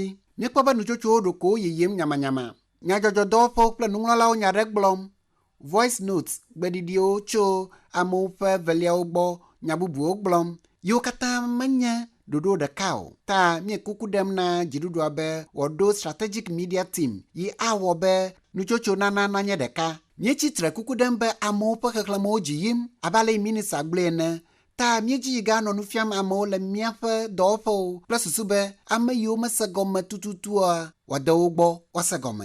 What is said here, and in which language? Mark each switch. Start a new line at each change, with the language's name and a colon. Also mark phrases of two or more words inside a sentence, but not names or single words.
Ewe: Míekpɔ be nutsotsowo ɖoko yiyim nyamanyama. Nyadzɔdzɔdɔwɔƒewo kple nuŋlɔlawo nya ɖe gblɔm.
English: Voice notes
Ewe: gbeɖiɖiwo tso amewo ƒe veliawo gbɔ nya bubuwo gblɔm. Yiwo katã menye ɖoɖo ɖeka o. Ta mie kuku ɖem na dziɖuɖua be wòaɖo
English: strategic media team
Ewe: yi awɔ be nutsotso nana nanye ɖeka. Míetsitre kuku ɖem be amewo ƒe xexlemewo dzi yim abe ale yi minista gblɔe ene. Ta míedzi yi ganɔ nu fiam amewo le míaƒe dɔwɔƒewo kple susu be ame yiwo mese gɔme tututua wòade wo gbɔ woase gɔme.